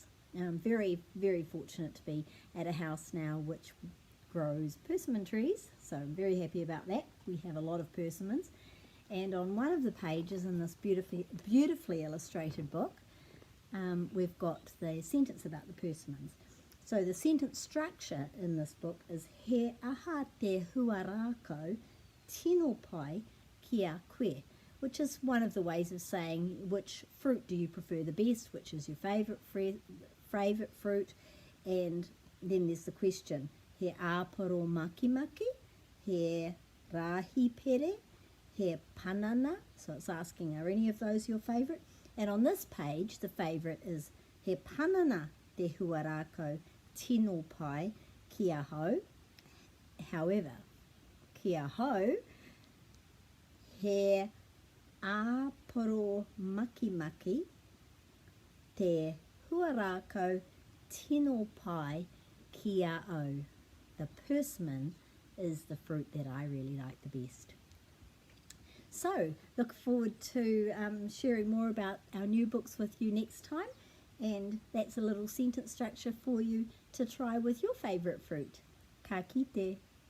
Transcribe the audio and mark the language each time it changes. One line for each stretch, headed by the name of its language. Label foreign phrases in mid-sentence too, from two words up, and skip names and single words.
English: I'm very, very fortunate to be at a house now which grows persimmon trees, so I'm very happy about that. We have a lot of persimmons. And on one of the pages in this beautifully illustrated book, we've got the sentence about the persimmons. So the sentence structure in this book is
Māori: he aha te huarako tino pai kia koe,
English: which is one of the ways of saying which fruit do you prefer the best, which is your favourite fruit, and then there's the question,
Māori: he āporo makimaki, he rahi pere, he panana,
English: so it's asking are any of those your favourite? And on this page the favourite is
Māori: he panana te huarako tino pai kia hau. However, kia hau, he āporo makimaki te huarako tino pai kia au.
English: The persimmon is the fruit that I really like the best. So, look forward to sharing more about our new books with you next time. And that's a little sentence structure for you to try with your favourite fruit.
Māori: Ka kite.